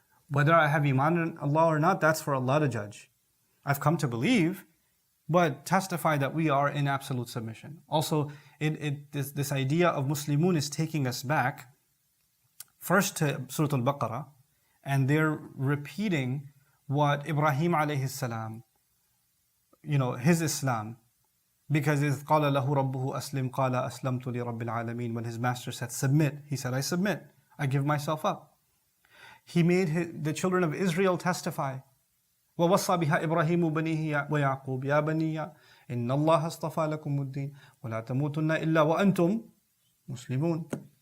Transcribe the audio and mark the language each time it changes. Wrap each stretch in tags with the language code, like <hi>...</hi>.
<en>Whether I have iman in Allah or not, that's for Allah to judge. I've come to believe, but testify that we are in absolute submission. Also, this idea of Muslimun is taking us back first to Surah Al-Baqarah, and they're repeating what Ibrahim alayhi salam, his Islam. Because</en> <ar>إِذْ قَالَ لَهُ رَبُّهُ أَسْلِمْ قَالَ أَسْلَمْتُ لِرَبِّ الْعَالَمِينَ.</ar> <en>When his master said, submit, he said, I submit. I give myself up. He made the children of Israel testify.</en> <ar>وَوَصَّى بِهَا إِبْرَاهِيمُ بَنِيهِ وَيَعْقُوبُ يَا بَنِيَّ إِنَّ اللَّهَ اصْطَفَى لَكُمُ الدِّينَ وَلَا تَمُوتُنَّ إِلَّا وَأَنْتُمْ مُسْلِمُونَ.</ar>